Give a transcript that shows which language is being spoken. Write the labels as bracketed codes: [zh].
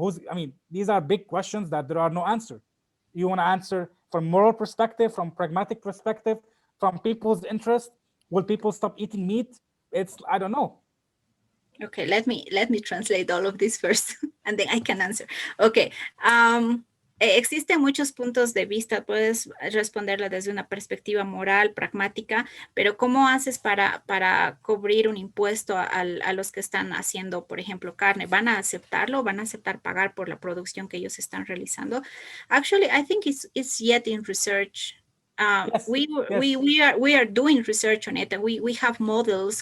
[en] I mean, these are big questions that there are no answer. You want to answer from moral perspective, from pragmatic perspective, from people's interest. Will people stop eating meat? I don't know. Okay, let me translate all of this first, and then I can answer. [es] Okay, existen muchos puntos de vista, puedes responderla desde una perspectiva moral, pragmática, pero ¿cómo haces para cubrir un impuesto a los que están haciendo, por ejemplo, carne? ¿Van a aceptarlo? ¿Van a aceptar pagar por la producción que ellos están realizando? [en] Actually, I think it's yet in research. Yes, we are doing research on it, and we have models.